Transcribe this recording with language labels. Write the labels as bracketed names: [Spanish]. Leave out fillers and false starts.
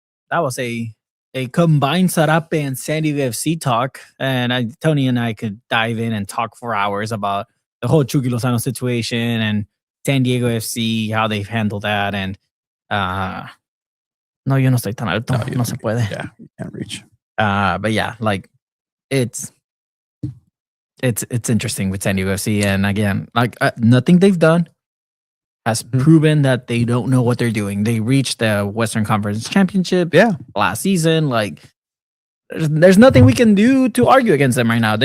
[English] That was a combined Sarape and SanDiego.FC talk, and Tony and I could dive in and talk for hours about the whole Chucky Lozano situation and SanDiego.FC, how they've handled that. [Spanish] And no, yo no estoy tan alto, no se puede. [English] Yeah, you can't reach. But yeah, like it's interesting with SanDiego.FC, and again, like nothing they've done has proven that they don't know what they're doing. They reached the Western Conference Championship last season. Like there's nothing we can do to argue against them right now.